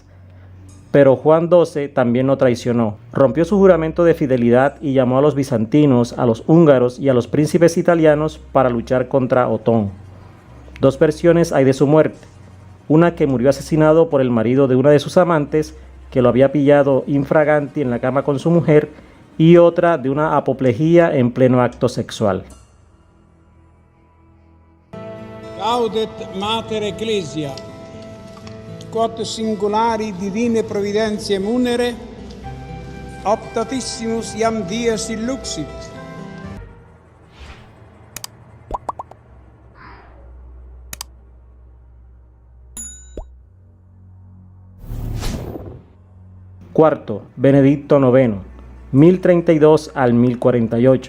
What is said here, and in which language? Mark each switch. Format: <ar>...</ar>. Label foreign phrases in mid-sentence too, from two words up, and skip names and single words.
<es>Pero Juan XII también lo traicionó. Rompió su juramento de fidelidad y llamó a los bizantinos, a los húngaros y a los príncipes italianos para luchar contra Otón. Dos versiones hay de su muerte. Una que murió asesinado por el marido de una de sus amantes, que lo había pillado infraganti en la cama con su mujer, y otra de una apoplejía en pleno acto sexual.</es> <la>Gaudet Mater Ecclesia, quod singulari divine providentiae munere, optatissimus iam dies illuxit.</la> <es>Cuarto, Benedicto IX, 1032 al 1048.</es>